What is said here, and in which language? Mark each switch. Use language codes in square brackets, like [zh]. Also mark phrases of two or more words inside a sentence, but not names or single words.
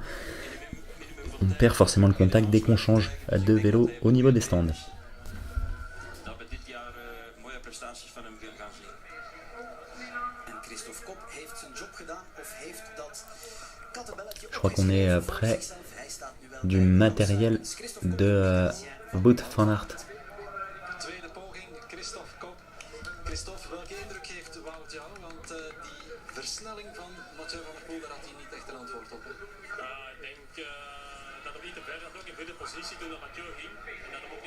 [fr] On perd forcément le contact dès qu'on change de vélo au niveau des stands. Je crois qu'on est près du matériel de Wout van Aert. [nl] Christophe, welke indruk geeft Wout jou? Want die versnelling van Mathieu van der Poel, daar had hij niet echt een antwoord op. Ik denk dat hem niet te ver zat, ook in goede positie toen dat Mathieu ging.